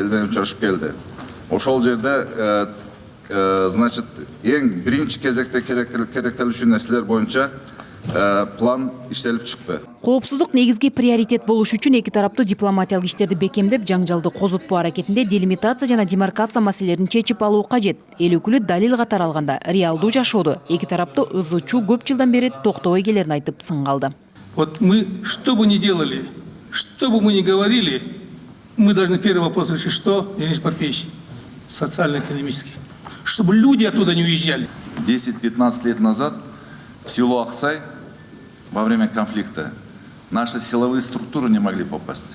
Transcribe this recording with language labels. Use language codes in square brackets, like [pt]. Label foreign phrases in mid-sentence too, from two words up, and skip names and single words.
[ky] Ошол жерде значит, эң биринчи кезекте керектелүүчү нерселер боюнча план иштелип чыкты. Коопсуздук негизги приоритет болуш үчүн эки тараптуу дипломатиялык иштерди бекемдеп, жаңжалды козготпоо аракетинде делимитация жана демаркация маселелерин чечип алуу кажет. Эл өкүлү далил катары алганда реалдуу жашоодо эки тараптуу ыз учуу көп жылдан бери токтобой келерин айтып сынга алды. [ru] Вот мы, что бы ни делали, что бы мы ни говорили, мы должны первый вопрос решить, что, Денис Парпеевич, социально-экономический. Чтобы люди оттуда не уезжали. 10-15 лет назад в село Аксай во время конфликта наши силовые структуры не могли попасть.